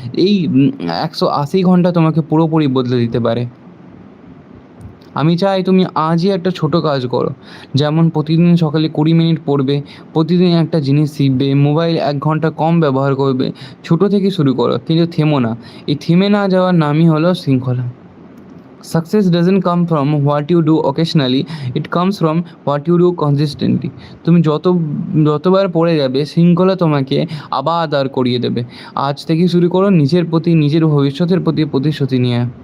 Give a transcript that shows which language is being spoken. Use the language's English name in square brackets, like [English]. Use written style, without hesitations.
[Bangla] এই ১৮০ ঘন্টা তোমাকে পুরোপুরি বদলে দিতে পারে। আমি চাই তুমি আজই একটা ছোট কাজ করো। যেমন প্রতিদিন সকালে ২০ মিনিট পড়বে, প্রতিদিন একটা জিনিস শিখবে, মোবাইল ১ ঘন্টা কম ব্যবহার করবে। ছোট থেকে শুরু করো, কিন্তু থেমো না। এই থেমে না যাওয়ার নামই হলো শৃঙ্খলা। [English] Success doesn't come from what you do occasionally, it comes from what you do consistently. [Bangla] তুমি যতবার পড়ে যাবে, শৃঙ্খলা তোমাকে আবার দাঁড় করিয়ে দেবে। আজ থেকে শুরু করো নিজের প্রতি, নিজের ভবিষ্যতের প্রতি প্রতিশ্রুতি নিয়ে।